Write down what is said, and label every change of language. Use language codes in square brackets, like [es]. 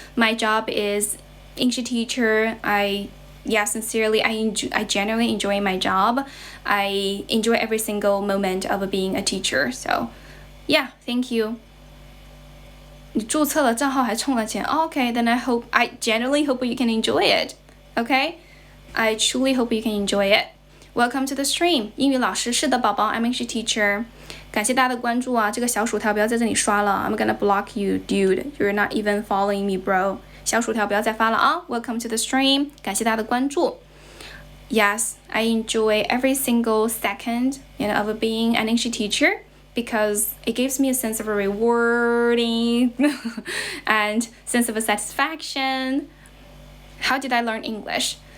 [en] My job is English teacher. Sincerely, I genuinely enjoy my job. I enjoy every single moment of being a teacher. So, yeah, thank you. [zh] 你注册了账号还充了钱 [en] Okay, then I genuinely hope you can enjoy it. Okay? I truly hope you can enjoy it. Welcome to the stream. [zh] 英语老师是的宝宝 [en] I'm English teacher. [zh] 感谢大家的关注啊，这个小薯条不要在这里刷了 [en] I'm gonna block you, dude. You're not even following me, bro. [zh] 小薯条不要再发了啊 [en] Welcome to the stream. [zh] 感谢大家的关注 [en] Yes, I enjoy every single second, of being an English teacher because it gives me a sense of a rewarding and sense of a satisfaction. How did I learn English?